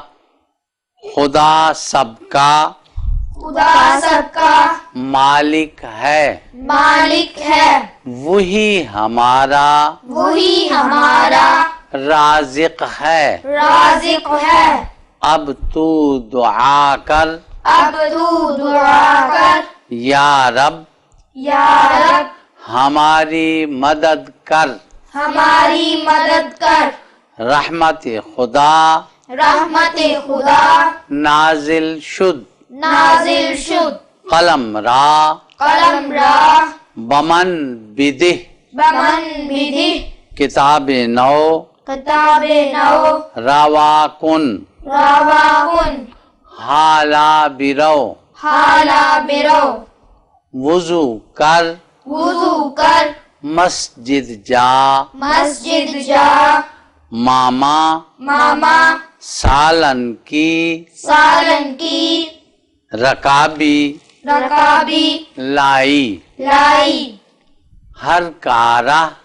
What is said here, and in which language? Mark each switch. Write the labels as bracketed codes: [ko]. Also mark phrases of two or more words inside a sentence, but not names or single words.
[ur] خدا سب کا مالک ہے، وہی ہمارا رازق ہے، اب تو دعا کر، یا رب ہماری مدد کر، [fa] رحمت خدا نازل شد، قلم را بمن بدہ، کتاب نو رواکن، حالا برو، [ur] وضو کر، مسجد جا، ماما سالن کی رکابی لائی، ہر کارہ